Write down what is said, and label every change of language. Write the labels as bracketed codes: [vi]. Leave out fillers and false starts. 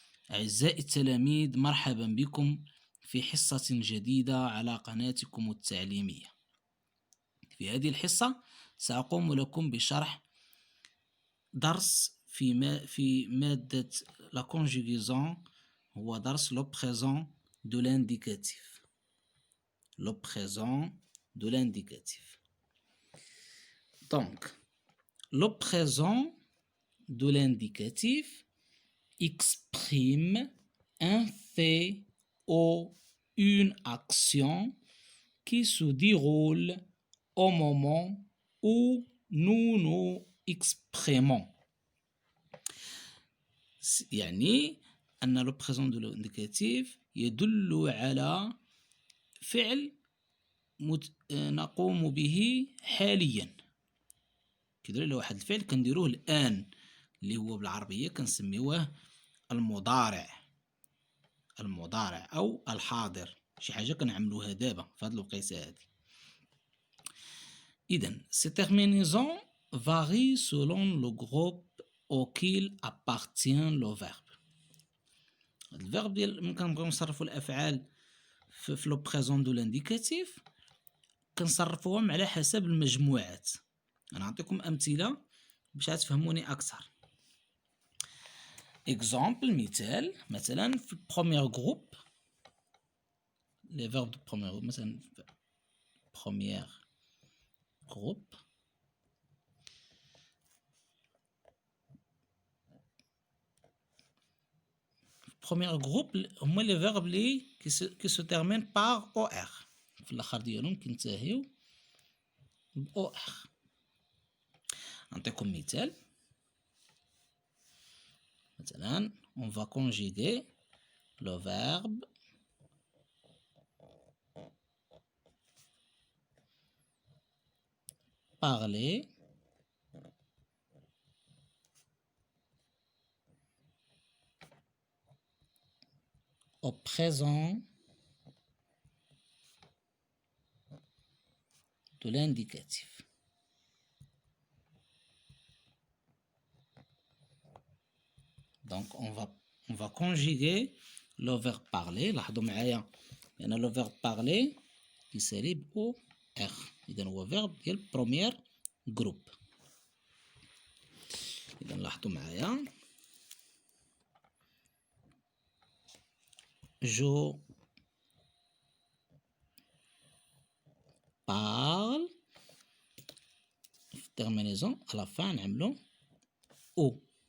[ar] أعزائي التلاميذ، مرحبا بكم في حصة جديدة على قناتكم التعليمية. في هذه الحصة سأقوم لكم بشرح درس في مادة la conjugaison، هو درس [fr] le présent de l'indicatif. Le présent de l'indicatif. Donc, le présent de l'indicatif exprime un fait ou une action qui se déroule au moment où nous nous exprimons. [ar] يعني أن [fr] le présent de l'indicatif [ar] يدل على فعل نقوم به حاليا. كيدير على واحد الفعل كنديروه الآن، اللي هو بالعربية كنسميوه المضارع أو الحاضر، شي حاجة كنعملوها دابا في هاد الوقيته هادي. [fr] إذن cette terminaison varie selon le groupe auquel appartient le verbe. [ar] الفيرب ديال ملي كنبغيو نصرفو الأفعال في لو بريزون دو لانديكاتيف كنصرفوهم على حسب المجموعات. أنا نعطيكم أمثلة باش تفهموني أكثر. إكزامبل، مثلا في البروميير جروب، لي فيرب دو بروميير جروب، مثلا بروميير جروب بروميير جروب هما لي فيرب لي كي سو تيرمين بار او ار، في الاخر ديالهم كينتهيو ب او ار. نعطيكم مثال، مثلا [fr] on va conjuguer le verbe parler au présent de l'indicatif. Donc on va conjuguer le verbe parler. [ar] لاحظوا معايا لأن [fr] le verbe parler [ar] كيسالي ب او ار، إذا هو verbe ديال [fr] premier group. [ar] إذا لاحظوا معايا، [fr] je parle، [ar] في terminaison [fr] à la fin [ar] نعملو او.